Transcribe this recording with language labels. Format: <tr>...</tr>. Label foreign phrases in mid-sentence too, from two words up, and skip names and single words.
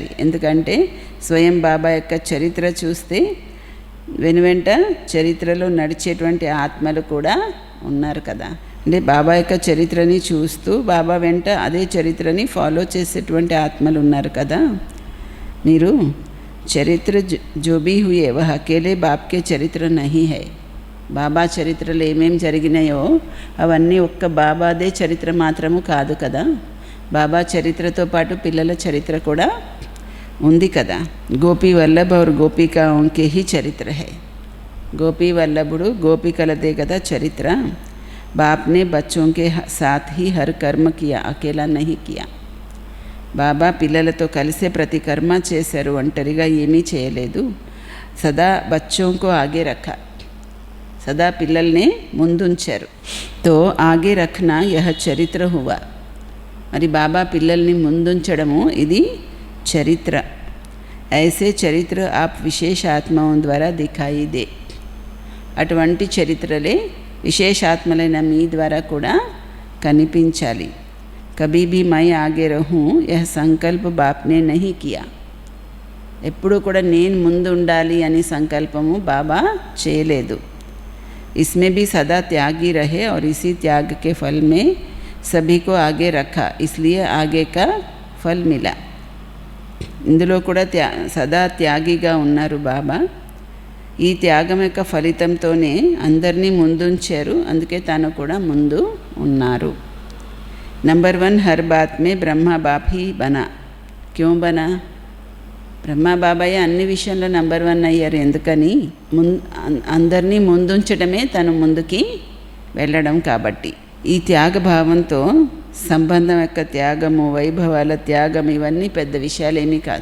<te>ఎందుకంటే స్వయం బాబా యొక్క చరిత్ర చూస్తే వెనువెంట చరిత్రలో నడిచేటువంటి ఆత్మలు కూడా ఉన్నారు కదా. అంటే బాబా యొక్క చరిత్రని చూస్తూ బాబా వెంట అదే చరిత్రని ఫాలో చేసేటువంటి ఆత్మలు ఉన్నారు కదా.</te> <hi>मीरु चरित्र जो भी हुए वह अकेले बापके चरित्र नहीं है.</hi> <te>బాబా చరిత్రలో ఏమేం జరిగినాయో అవన్నీ ఒక్క బాబాదే చరిత్ర మాత్రము కాదు కదా. బాబా చరిత్రతో పాటు పిల్లల చరిత్ర కూడా ఉంది కదా.</te> <hi>గోపీ వల్లభ और गोपिकाओं के ही चरित्र है.</hi> <te>గోపీ వల్లభుడు గోపికలదే కదా చరిత్ర.</te> <hi>बाप ने बच्चों के साथ ही हर कर्म किया, अकेला नहीं किया.</hi> <te>బాబా పిల్లలతో కలిసే ప్రతి కర్మ చేశారు, ఒంటరిగా ఏమీ చేయలేదు.</te> <hi>सदा बच्चोंको आगे रखा,</hi> <te>సదా పిల్లల్ని ముందుంచారు.</te> <hi>तो आगे रखना यह चरित्र हुआ.</hi> <te>మరి బాబా పిల్లల్ని ముందుంచడము ఇది చరిత్ర.</te> <hi>ऐसे चरित्र आप विशेष आत्माओं द्वारा दिखाई दे.</hi> <te>అటువంటి చరిత్రలే విశేషాత్మలైన మీ ద్వారా కూడా కనిపించాలి.</te> <hi>कभी भी मैं आगे रहूं यह संकल्प बापने नहीं किया.</hi> <te>ఎప్పుడూ కూడా నేను ముందు ఉండాలి అని సంకల్పము బాబా చేయలేదు.</te> <hi>इसमें भी सदा त्यागी रहे और इसी त्याग के फल में सभी को आगे रखा, इसलिए आगे का फल मिला.</hi> <te>ఇందులో కూడా సదా త్యాగిగా ఉన్నారు బాబా. ఈ త్యాగం యొక్క ఫలితంతోనే అందరినీ ముందుంచారు, అందుకే తాను కూడా ముందు ఉన్నారు.</te> <hi>नंबर 1 हर बात में ब्रह्मा बाप ही बना. क्यों बना?</hi> <te>బ్రహ్మ బాబాయ్ అన్ని విషయంలో నెంబర్ 1 అయ్యారు. ఎందుకని? అందరినీ ముందుంచడమే తను ముందుకి వెళ్ళడం కాబట్టి. ఈ త్యాగభావంతో సంబంధం యొక్క త్యాగము, వైభవాల త్యాగం ఇవన్నీ పెద్ద విషయాలేమీ కాదు.</te>